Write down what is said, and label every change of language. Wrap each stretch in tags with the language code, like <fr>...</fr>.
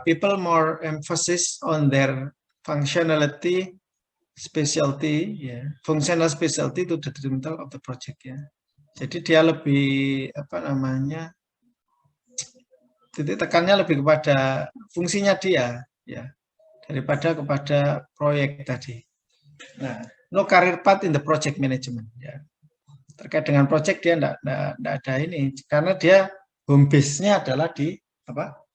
<en>People more emphasis on their functionality, specialty, ya. Functional specialty to the detrimental of the project ya.</en> <id>Jadi dia lebih apa namanya? Titik tekannya lebih kepada fungsinya dia ya daripada kepada proyek tadi.</id> <en>Nah, no career path in the project management ya.</en> <id>Terkait dengan project dia enggak ada ini karena dia home base-nya adalah di apa?</id>